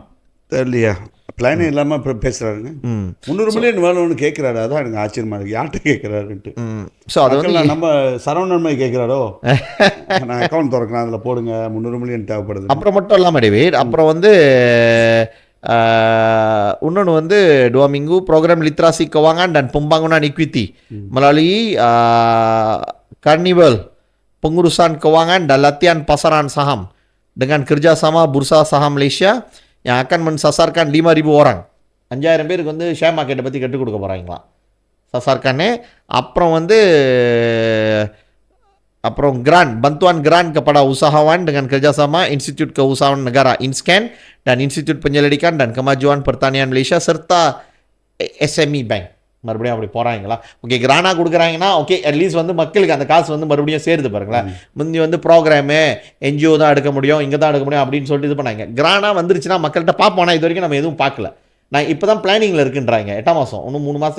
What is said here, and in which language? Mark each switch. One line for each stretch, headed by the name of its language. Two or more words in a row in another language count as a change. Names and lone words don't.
Tamil: தெரியலையா? பிளானே இல்லாமல் பேசுகிறாருங்க. 300 மில்லியன் வேணும்னு கேட்குறாரு. அதான் எனக்கு ஆச்சரியமா இருக்குது, யார்கிட்ட கேட்குறாருன்ட்டு. ஸோ அது வந்து நம்ம சரவணன் மாதிரி கேட்குறாரோ, நான் அக்கௌண்ட் திறக்கிறேன் அதில் போடுங்க 300 மில்லியன் தேவைப்படுது. அப்புறம் மட்டும் இல்லாமல் டேவிட் அப்புறம் வந்து இன்னொன்று வந்து
Malay: dua minggu program literasi keuangan dan pembangunan equity melalui Carnival pengurusan keuangan dan latihan pasaran saham dengan kerjasama Bursa Saham Malaysia yang akan mensasarkan 5,000 orang.
Tamil: 5,000 பேருக்கு வந்து
English: share market
Tamil: பற்றி கற்றுக் கொடுக்க போகிறாங்களாம் சசார்கானே.
Malay: அப்புறம் bantuan grant kepada usahawan dengan kerjasama Institut Keusahawan Negara INSCAN dan Institut Penyelidikan dan Kemajuan Pertanian Malaysia serta SME Bank.
Tamil: மறுபடியும் அப்படி போகிறாங்களா? ஓகே, கிரானா கொடுக்குறாங்கன்னா ஓகே, அட்லீஸ்ட் வந்து மக்களுக்கு அந்த காசு வந்து மறுபடியும் சேருது பாருங்களேன். முந்தி வந்து ப்ரோக்ராமு NGO தான் எடுக்க முடியும், இங்கே தான் எடுக்க முடியும் அப்படின்னு சொல்லிட்டு இது பண்ணாங்க. கிரானா வந்துருச்சுன்னா மக்கள்கிட்ட பார்ப்போம். இது வரைக்கும் நம்ம எதுவும் பார்க்கல. நான் இப்போ தான் பிளானிங்கில் இருக்குன்றாங்க. 8ஆம் மாதம் இன்னும் 3 மாதத்தில்.